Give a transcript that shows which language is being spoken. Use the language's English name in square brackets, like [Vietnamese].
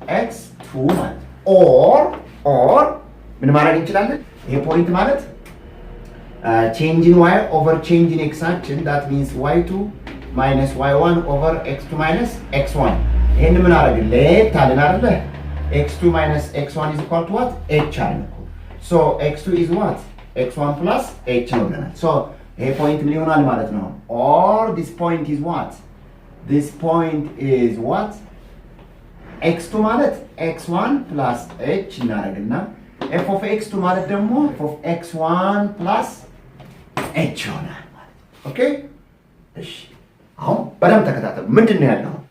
[Amharic] x2 ማለት or ምን ማድረግ እንችላለን? ይሄ ፖይንት ማለት [English] change in y over change in x አችን that means y2 minus y1 over x2 minus x1 [Amharic] ይሄን ምን አደረግን? ለየት አለን አይደለ? [English] x2 minus x1 is equal to what? h [Amharic] አለን እኮ [English] so x2 is what? [Amharic] x1 plus h ነው ብለናል። so ይሄ ፖይንት ምን ይሆናል ማለት ነው? [English] or this point is what? this point is what? [Amharic] x2 ማለት x1 plus h እናደርግና f of x2 ማለት ደግሞ f of x1 plus h ይሆናል ማለት ኦኬ። እሺ አሁን በደንብ ተከታተሉ። ምንድን ነው ያለው?